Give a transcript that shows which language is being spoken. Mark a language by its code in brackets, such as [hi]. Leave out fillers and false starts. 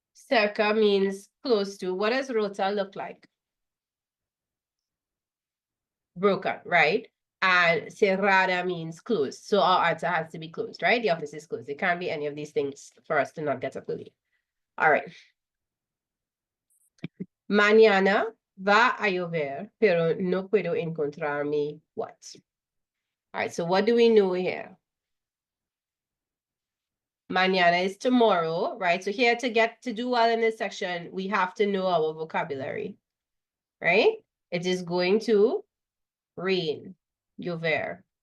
[en] Cerca means close to. What does rota look like? Broken, right? And cerrada means closed. So our answer has to be closed, right? The office is closed. It can't be any of these things for us to not get up early. All right. [es] Mañana va a llover, pero no puedo encontrar mi what? [en] All right, so what do we know here? Mañana is tomorrow, right? So here to do well in this section, we have to know our vocabulary, right? It is going to rain, llover.